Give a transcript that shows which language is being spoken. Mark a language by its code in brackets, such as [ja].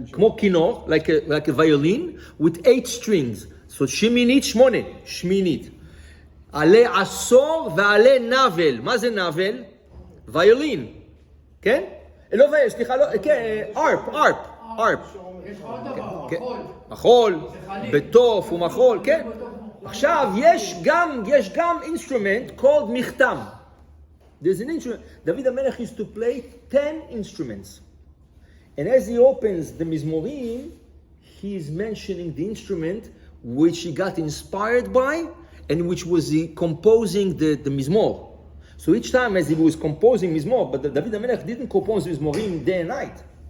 [he] כמו כינור, [en] like a violin, with 8 strings. [he] So שמינית, 8, שמינית. עלה עשור ועלה נבל. מה זה נבל? ויולין. כן? לא ויולין, סליחה, לא, כן, ארפ. יש עוד דבר, מחול. מחול, בטוף ומחול, כן. עכשיו, יש גם [en] instrument called [he] מכתם. [en] There's an instrument. David HaMelech used to play 10 instruments. And as he opens the Mizmorim, he is mentioning the instrument which he got inspired by and which was he composing the Mizmor. So each time as he was composing Mizmor, but David HaMelech didn't compose Mizmorim day and night.